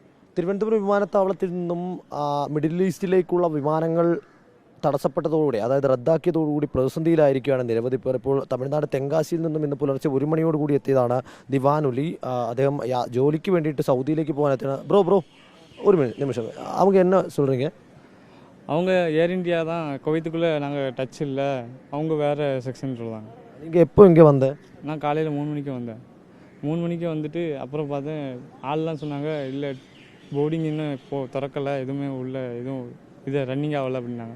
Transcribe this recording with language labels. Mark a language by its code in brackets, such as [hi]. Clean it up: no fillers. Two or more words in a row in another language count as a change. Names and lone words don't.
[ml] തിരുവനന്തപുരം വിമാനത്താവളത്തിൽ നിന്നും മിഡിൽ ഈസ്റ്റിലേക്കുള്ള വിമാനങ്ങൾ തടസ്സപ്പെട്ടതോടുകൂടി, അതായത് റദ്ദാക്കിയതോടുകൂടി പ്രതിസന്ധിയിലായിരിക്കുകയാണ് നിരവധി പേർ. ഇപ്പോൾ തമിഴ്നാട് തെങ്കാശിയിൽ നിന്നും ഇന്ന് പുലർച്ചെ 1 മണിയോടുകൂടി എത്തിയതാണ് ദിവാനുലി. അദ്ദേഹം ജോലിക്ക് വേണ്ടിയിട്ട് സൗദിയിലേക്ക് പോകാൻ എത്തിയാണ്. [ta] ബ്രോ ஒரு நிமிஷம், அவங்க என்ன சொல்கிறீங்க? அவங்க ஏர் இந்தியா தான், குவைத்துக்குள்ளே நாங்கள் டச் இல்லை, அவங்க வேறு செக்ஷன் சொல்லுவாங்க. நீங்கள் எப்போ இங்கே வந்த? நான் காலையில் 3 மணிக்கு வந்தேன். 3 மணிக்கு வந்துட்டு அப்புறம் பார்த்தேன், ஆள்லாம் சொன்னாங்க இல்லை போர்டிங் இன்னும் இப்போது திறக்கலை, எதுவுமே உள்ள எதுவும் இது ரன்னிங் ஆகலை அப்படின்னாங்க.